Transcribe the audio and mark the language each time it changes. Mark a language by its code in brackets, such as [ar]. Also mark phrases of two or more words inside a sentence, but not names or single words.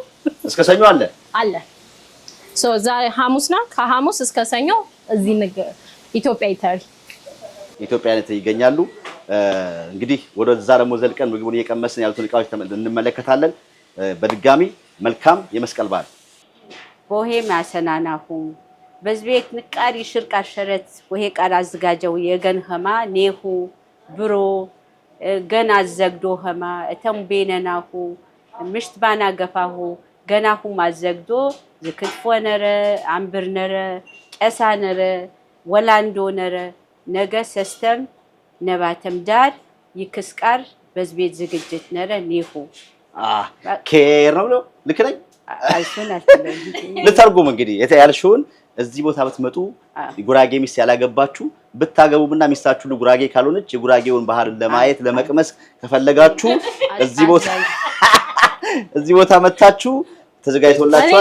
[am] እስከ ሰኞ አለ ዛሬ ሐሙስ ነው ከሐሙስ እስከ ሰኞ እዚህ ኢትዮጵያ ኢትሪ ይገኛሉ እንግዲህ ወደዛ ደግሞ ዘልቀን ምግቡን እየቀመስን ያሉትን እቃዎች እንመለከታለን በድጋሚ መልካም የመስቀል በዓል [sgw] ቦሄም ያሰናናሁ በዝቤት ንቃሪ ሽርቃ ሸረት ወሄ ቃል አዘጋጀው የገን ኸማ ኔሁ ብሮ ገና አዘግዶ ኸማ እተም ቤነናሁ ምሽት ባና ገፋሁ ገናሁ ማዘግዶ ዝክትፎ ነረ አንብር ነረ ቀሳ ነረ ወላንዶ ነረ ነገ ሰስተም ነባተም ዳር ይክስቃር በዝቤት ዝግጅት ነረ ኔሁ [am] ኬር ነው ልክ ነኝ አይሱናል ለተርጉም እንግዲህ ያልሽውን እዚህ ቦታ ብትመጡ ጉራጌ ሚስት ያላገባችሁ ብታገቡና ሚስታችሁ ጉራጌ ካልሆነች የጉራጌውን ባህል ለማየት ለመቅመስ ከፈለጋችሁ እዚህ ቦታ መጣችሁ ተዘጋጅቶላችኋል